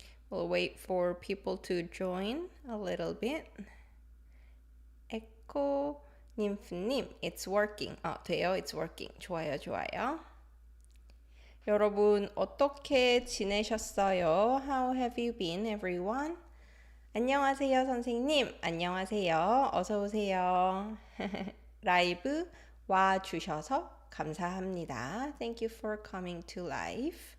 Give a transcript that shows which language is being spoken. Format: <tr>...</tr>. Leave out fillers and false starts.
<en>We'll wait for people to join a little bit. 에코 님프님, it's working.</en> <ko>돼요.</ko> <en>It's working.</en> <ko>좋아요, 좋아요. 여러분 어떻게 지내셨어요?</ko> <en>How have you been, everyone?</en> <ko>안녕하세요, 선생님. 안녕하세요. 어서 오세요. 라이브 와 주셔서 감사합니다.</ko> <en>Thank you for coming to live.</en>